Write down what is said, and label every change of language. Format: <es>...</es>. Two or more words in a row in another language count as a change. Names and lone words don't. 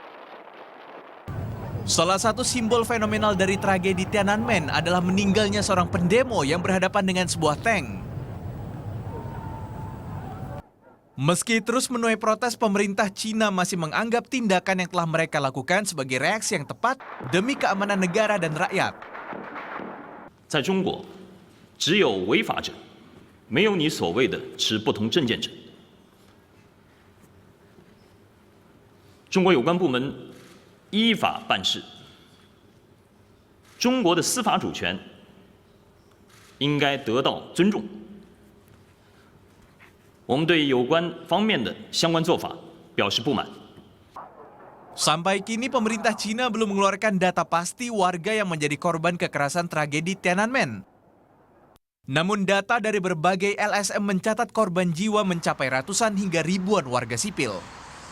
<id>Salah satu simbol fenomenal dari tragedi Tiananmen adalah meninggalnya seorang pendemo yang berhadapan dengan sebuah tank. Meski terus menuai protes, pemerintah Cina masih menganggap tindakan yang telah mereka lakukan sebagai reaksi yang tepat demi keamanan negara dan rakyat.</id> <zh>在中国，只有违法者，没有你所谓的持不同政见者。中国有关部门依法办事，中国的司法主权应该得到尊重。我们对有关方面的相关做法表示不满。</zh> <id>Sampai kini pemerintah Cina belum mengeluarkan data pasti warga yang menjadi korban kekerasan tragedi Tiananmen. Namun data dari berbagai LSM mencatat korban jiwa mencapai ratusan hingga ribuan warga sipil.</id>